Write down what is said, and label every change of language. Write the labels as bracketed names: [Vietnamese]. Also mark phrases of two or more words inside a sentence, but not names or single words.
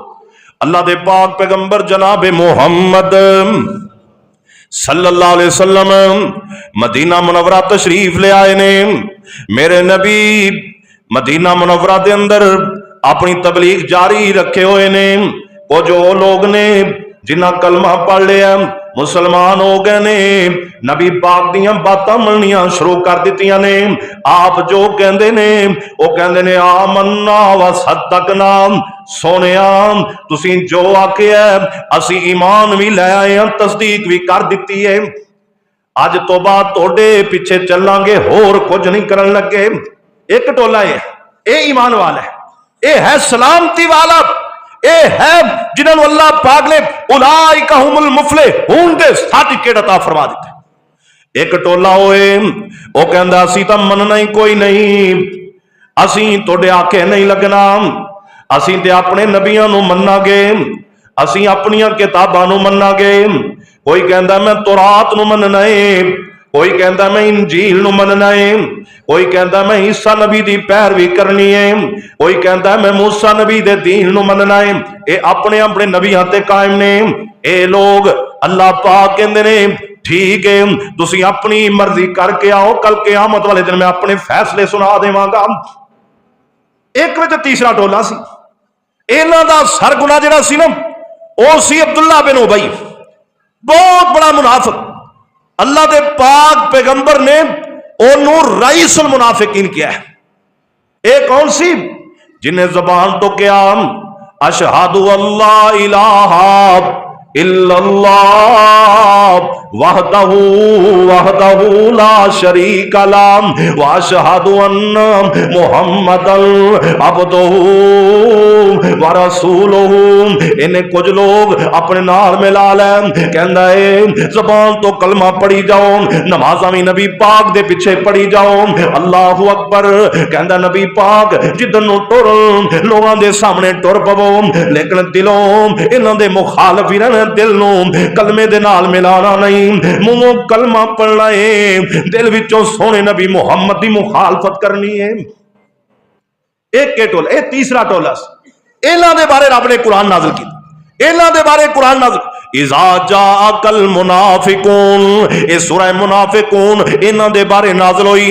[Punjabi] اللہ دے پاک پیغمبر جناب محمد صلی اللہ علیہ وسلم مدینہ منورہ تشریف لے آئے نے۔ میرے نبی مدینہ منورہ دے اندر اپنی تبلیغ جاری رکھے ہوئے نے۔ وہ جو لوگ نے جنہ کلمہ پڑھ لیا مسلمان ہو گئے نے، نبی پاک دیاں باتاں مننیاں شروع کر دیتیاں نے۔ آپ جو کہندے نے وہ کہندے نے [Arabic] آمنا و صدقنا، [Punjabi] سونیا تسی جو آکھیا اسی ایمان بھی لے آئے ہیں، تصدیق بھی کر دیتی ہے، اج تو بعد توڑے پیچھے چلیں گے، اور کچھ نہیں کرن لگے۔ ایک ٹولا ہے، اے ایمان والا ہے، اے ہے سلامتی والا، اے ہے جنہوں اللہ پاک نے [Arabic] اولئک هم المفلحون [Punjabi] دے سرٹیفکیٹ عطا فرما دیتے۔ ایک ٹولا ہوئے وہ کہندا اسی تا مننا ہی کوئی نہیں، اسی توڑے آکے نہیں لگنا، اسی تے اپنے نبیاں نو مننا گے، اسی اپنیاں کتاباں نو مننا گے۔ کوئی کہندا میں تورات نو مننا ہے، کوئی کہندا میں انجیل نو مننا ہے، کوئی کہندا میں عیسیٰ نبی دی پیروی کرنی ہے، کوئی کہندا میں موسیٰ نبی دے دین نو مننا ہے۔ اے اپنے اپنے نبیاں تے قائم نے۔ اے لوگ اللہ پاک کہندے نے ٹھیک ہے تسی اپنی مرضی کر کے آؤ، کل قیامت والے دن میں اپنے فیصلے سنا دیواں گا۔ ایک وچ تیسرا ٹولا سی، انہاں دا سرگنا جڑا سی نا او سی عبداللہ بن ابی، بہت بڑا منافق۔ اللہ دے پاک پیغمبر نے انہوں [Arabic] رئیس المنافقین [Punjabi] کیا ہے۔ ایک کون سی جنہیں زبان تو کیا [Arabic] اشہد اللہ الہ الا اللہ وحدہ لا شریک لہ واشہد ان محمد عبدہ ورسولہ۔ [Punjabi] انہیں کچھ لوگ اپنے نال ملا لیں، کہندا ہے زبان تو کلمہ پڑھی جاؤ، نمازاں بھی نبی پاک دے پیچھے پڑھی جاؤ، اللہ اکبر کہندا نبی پاک جدن نو ٹر لوگاں دے سامنے ٹر پو، لیکن دلوں انہاں دے مخالف ہی رہنا، دل نو کلمے دے نال ملانا نہیں، منہوں کلمہ پڑھنا ہے، دل وچوں سونے نبی محمد دی مخالفت کرنی ہے۔ ایک کے ٹولا، ایک تیسرا ٹولا انہاں دے بارے رب نے قرآن نازل کی، انہاں دے بارے قرآن نازل [Arabic] اذا جاءک المنافقون، [Punjabi] اے سورہ منافقون انہاں دے بارے نازل ہوئی۔